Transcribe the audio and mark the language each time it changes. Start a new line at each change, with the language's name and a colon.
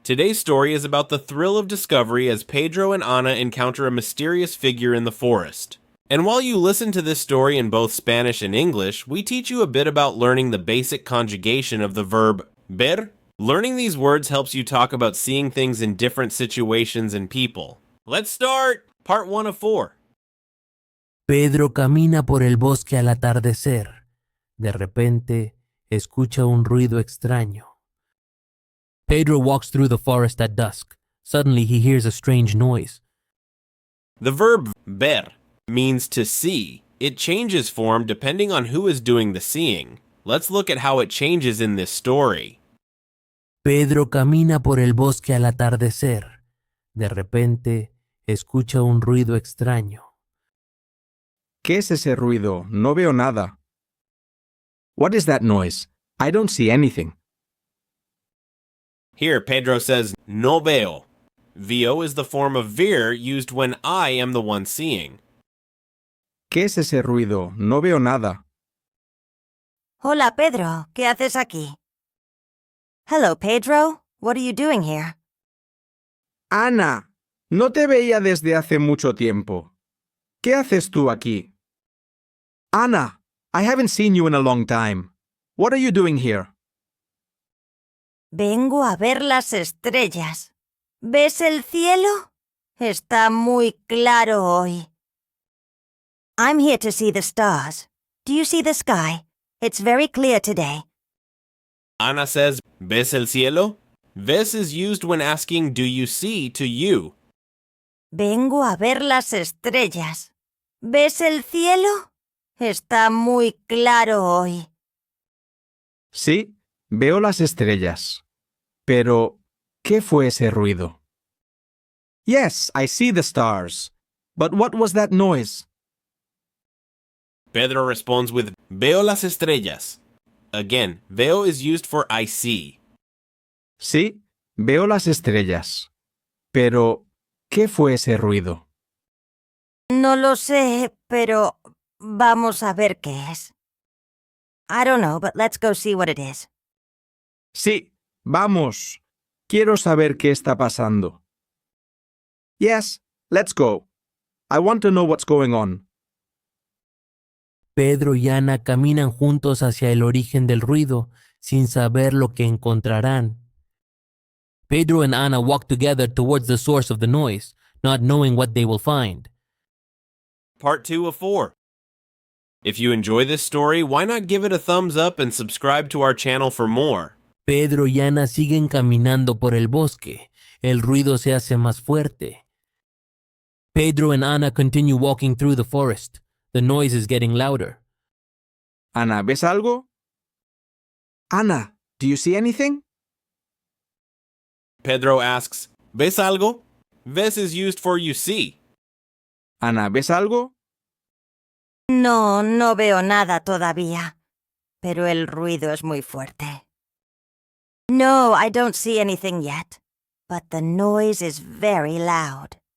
English: Today's story is about the thrill of discovery as Pedro and Ana encounter a mysterious figure in the forest. And while you listen to this story in both Spanish and English, we teach you a bit about learning the basic conjugation of the verb ver. Learning these words helps you talk about seeing things in different situations and people. Let's start! Part 1 of 4.
Spanish: Pedro camina por el bosque al atardecer. De repente, escucha un ruido extraño.
English: Pedro walks through the forest at dusk. Suddenly, he hears a strange noise. The verb ver means to see. It changes form depending on who is doing the seeing. Let's look at how it changes in this story.
Spanish: Pedro camina por el bosque al atardecer. De repente, escucha un ruido extraño. ¿Qué es ese ruido? No veo nada.
English: What is that noise? I don't see anything. Here, Pedro says,
Spanish: no veo.
English: Veo is the form of ver used when I am the one seeing.
Spanish: ¿Qué es ese ruido? No veo nada. Hola, Pedro. ¿Qué haces aquí?
English: Hello, Pedro. What are you doing here?
Spanish: Ana, no te veía desde hace mucho tiempo. ¿Qué haces tú aquí?
English: Ana, I haven't seen you in a long time. What are you doing here?
Spanish: Vengo a ver las estrellas. ¿Ves el cielo? Está muy claro hoy.
English: I'm here to see the stars. Do you see the sky? It's very clear today. Ana says,
Spanish: ¿ves el cielo?
English: Ves is used when asking do you see to you.
Spanish: Vengo a ver las estrellas. ¿Ves el cielo? Está muy claro hoy. Sí, veo las estrellas. Pero, ¿qué fue ese ruido?
English: Yes, I see the stars. But what was that noise? Pedro responds with,
Spanish: veo las estrellas.
English: Again, veo is used for I see.
Spanish: Sí, veo las estrellas. Pero, ¿qué fue ese ruido? No lo sé, pero vamos a ver qué es.
English: I don't know, but let's go see what it is.
Spanish: Sí, vamos. Quiero saber qué está pasando.
English: Yes, let's go. I want to know what's going on.
Spanish: Pedro y Ana caminan juntos hacia el origen del ruido, sin saber lo que encontrarán.
English: Pedro and Ana walk together towards the source of the noise, not knowing what they will find. Part 2 of 4. If you enjoy this story, why not give it a thumbs up and subscribe to our channel for more?
Spanish: Pedro y Ana siguen caminando por el bosque. El ruido se hace más fuerte.
English: Pedro and Ana continue walking through the forest. The noise is getting louder. Ana,
Spanish: ¿ves algo?
English: Ana, do you see anything? Pedro asks,
Spanish: ¿ves algo?
English: Ves is used for you see.
Spanish: Ana, ¿ves algo? No, no veo nada todavía, pero el ruido es muy fuerte.
English: No, I don't see anything yet, but the noise is very loud.